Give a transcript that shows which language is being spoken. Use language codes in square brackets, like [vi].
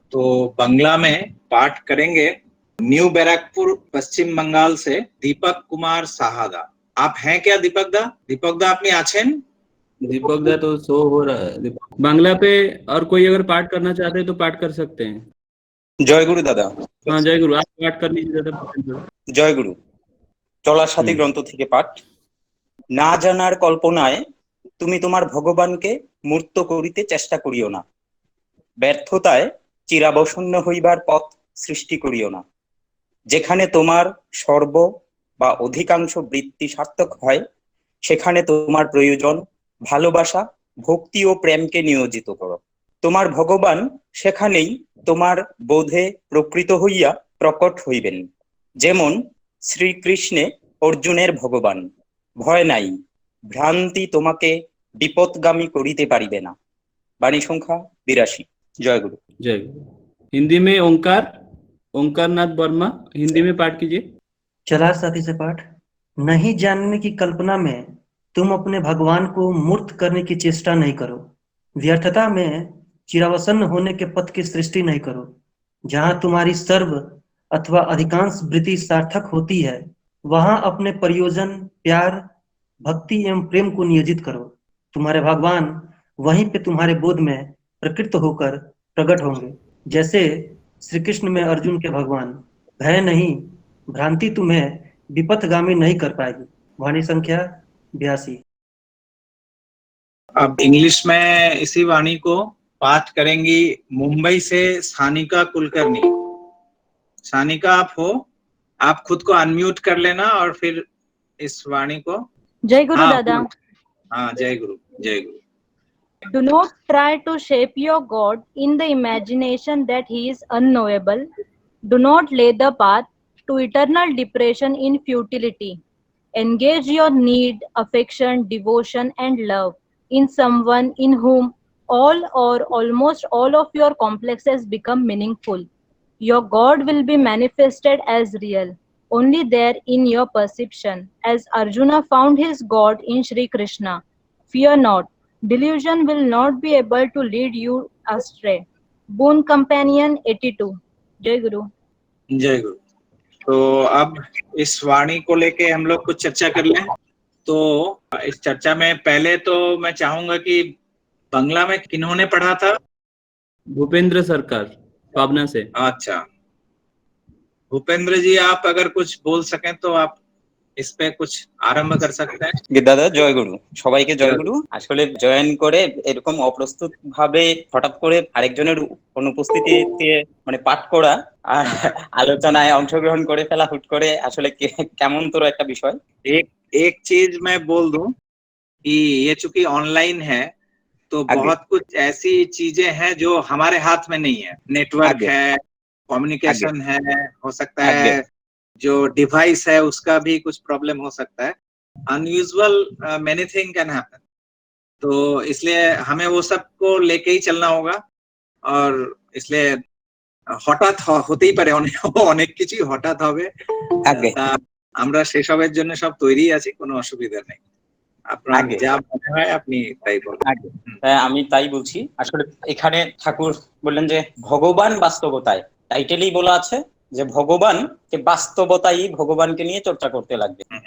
[hi] तो बंगला में पाठ करेंगे न्यू बैरकपुर पश्चिम बंगाल से दीपक कुमार साहादा। आप हैं क्या दीपक दा? दीपक दा [bn] अपनी आछेन? [hi] दीपक दा तो शो हो रहा है बांग्ला पे, और कोई अगर पाठ करना चाहते हैं तो पाठ कर सकते हैं। जय गुरु दादा। हाँ जय गुरु, आप पाठ कर लीजिए दादा। [bn] जय गुरु। চলার সাথী গ্রন্থ থেকে পাঠ। না জানার কল্পনায় তুমি তোমার ভগবানকে মূর্ত করিতে চেষ্টা করিও না, ব্যর্থতায় চিরাবসন্ন হইবার পথ সৃষ্টি করিও না। যেখানে তোমার সর্ব বা অধিকাংশ বৃত্তি সার্থক হয় সেখানে তোমার প্রয়োজন ভালোবাসা, ভক্তি ও প্রেমকে নিয়োজিত করো। তোমার ভগবান সেখানেই তোমার বোধে প্রকৃত হইয়া প্রকট হইবেন। যেমন শ্রীকৃষ্ণে অর্জুনের ভগবান। ভয় নাই, ভ্রান্তি তোমাকে বিপদগামী করিতে পারিবে না। বাণী সংখ্যা 82। জয় গুরু। जय गुरु। [hi] हिंदी में ओंकार नाथ वर्मा हिंदी में पाठ कीजिए। चला साथी से पाठ। नहीं जानने की कल्पना में तुम अपने भगवान को मूर्त करने की चेष्टा नहीं करो। व्यर्थता में चिरावसन होने के पथ की सृष्टि नहीं करो। जहां तुम्हारी सर्व अथवा अधिकांश वृत्ति सार्थक होती है वहां अपने प्रयोजन, प्यार, भक्ति एवं प्रेम को नियोजित करो। तुम्हारे भगवान वहीं पे तुम्हारे बोध में प्रकृत होकर प्रकट होंगे। जैसे श्री कृष्ण में अर्जुन के भगवान। भय नहीं, भ्रांति तुम्हें विपथगामी नहीं कर पाएगी। वाणी संख्या 82। अब इंग्लिश में इसी वाणी को पाठ करेंगी मुंबई से सानिका कुलकर्णी। सानिका आप हो? आप खुद को अनम्यूट कर लेना और फिर इस वाणी को। जय गुरु दादा। हाँ जय गुरु, जय गुरु। [en] Do not try to shape your God in the imagination that he is unknowable. Do not lay the path to eternal depression in futility. Engage your need, affection, devotion, and love in someone in whom all or almost all of your complexes become meaningful. Your God will be manifested as real, only there in your perception, as Arjuna found his God in Sri Krishna. Fear not, delusion will not be able to lead you astray. Boon Companion 82. Jai Guru. [hi] जय गुरु। तो अब इस वाणी को लेके हम लोग कुछ चर्चा कर लें। तो इस चर्चा में पहले तो मैं चाहूंगा कि बंगला में किन्होंने पढ़ा था? भूपेंद्र सरकार, पाबना से। अच्छा, भूपेंद्र जी, आप अगर कुछ बोल सकें तो आप इस पे कुछ आरंभ कर सकते हैं। [bn] দাদা জয় গুরু, সবাইকে জয় গুরু। আসলে জয়েন করে এরকম অপ্রস্তুত ভাবে হঠাৎ করে আরেকজনের অনুপস্থিতিতে মানে পাঠ করা আর আলোচনায় অংশগ্রহণ করে ফেলা হুট করে আসলে কেমন তোর একটা বিষয়। [hi] एक एक चीज मैं बोल दूं कि ये चूंकि ऑनलाइन है तो आगे। बहुत कुछ ऐसी चीजें हैं जो हमारे हाथ में नहीं है। नेटवर्क आगे। है, कम्युनिकेशन है, हो सकता आगे। है जो डिवाइस है उसका भी कुछ प्रॉब्लम हो सकता है। [en] Unusual many thing can happen. [hi] तो इसलिए हमें वो सब को लेके ही चलना होगा और इसलिए [bn] হঠাৎ হতেই পারে, অনেক কিছু হঠাৎ হবে। আগে। তা আমরা সেসবের জন্য সব তৈরি আছি, কোনো অসুবিধা নেই। আপনার আগে। যা মনে হয় আপনি তাই বলুন। আগে। আমি তাই বলছি। আসলে এখানে ঠাকুর বললেন যে ভগবান বাস্তবতায়, টাইটেলেই বলা আছে যে ভগবানকে বাস্তবতাই ভগবানকে নিয়ে চর্চা করতে লাগবে।